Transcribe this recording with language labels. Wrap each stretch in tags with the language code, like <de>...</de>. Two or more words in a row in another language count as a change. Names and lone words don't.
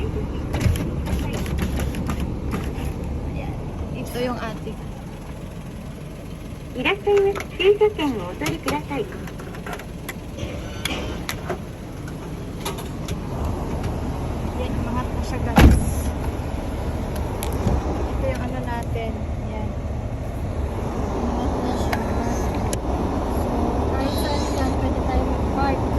<tl>Ayan. Ito yung ating.</tl> <ja>いらっしゃいます。駐車券をお取りください。</ja> <tl>Yan, umangat na siya guys. Ito yung natin. Yan. Umangat na siya. So, kahit saan yan, pwede tayo mag-park.</tl>